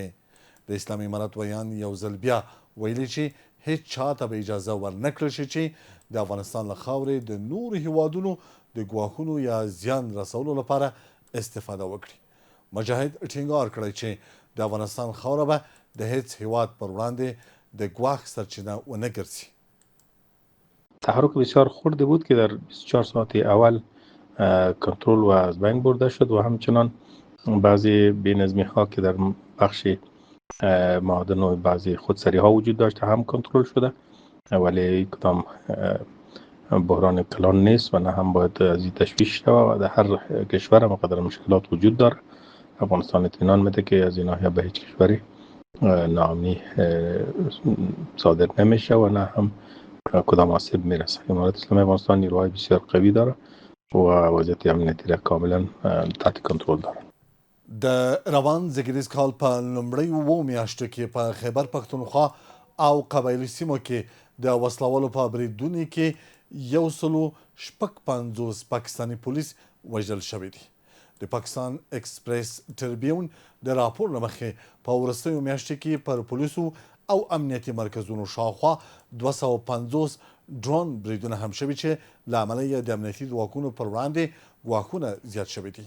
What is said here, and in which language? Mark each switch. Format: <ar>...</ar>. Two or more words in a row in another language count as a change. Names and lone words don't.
<ps>د اسلامي امارت ویان یو ځل بیا ویلي چې هیڅ چاته به اجازه ورنه کړل شي چې د افغانستان له خاورې د نورو هیوادونو د ګواښونو یا زیان رسولو لپاره استفاده وکړي. مجاهد ټینګار کړی چې د افغانستان خاوره به د هیڅ هیواد پر وړاندې د ګواښ سرچینه ونه ګرځي.</ps> <fa>تحرک بسیار خردی بود که در 24 ساعت اول کنترل و از بین برده شد و همچنان بعضی بی‌نظمی ها که در بخش معادن و بعضی خودسری ها وجود داشته هم کنترل شده، ولی کدام بحران کلان نیست و نه هم باید از این تشویش شود و در هر کشور هم قدر مشکلات وجود داره. افغانستان اطمینان میده که از این ناحیه به هیچ کشوری ناامنی صادر نمیشه و نه هم کدام آسیب میرسه. امارت اسلامی افغانستان نیروهای بسیار قوی داره و وضعیت امنیتی را کاملا تحت کنترل داره.</fa> <ps>د روان زیږدیز کال په لومړیو 2 میاشتو کې په خیبر پښتونخوا او قبایلي سیمو کې د وسلوالو په بریدونو کې 156 پاکستاني پولیس وژل شوي دي. د پاکستان اکسپریس ټربیون د راپور له مخې په وروستیو میاشتو کې پر پولیسو او امنیتي مرکزونو شاوخوا 250 ډرون بریدونه هم شوي چې له امله یې د امنیتي ځواکونو پر وړاندې ګواښونه زیات شوي دي.</ps>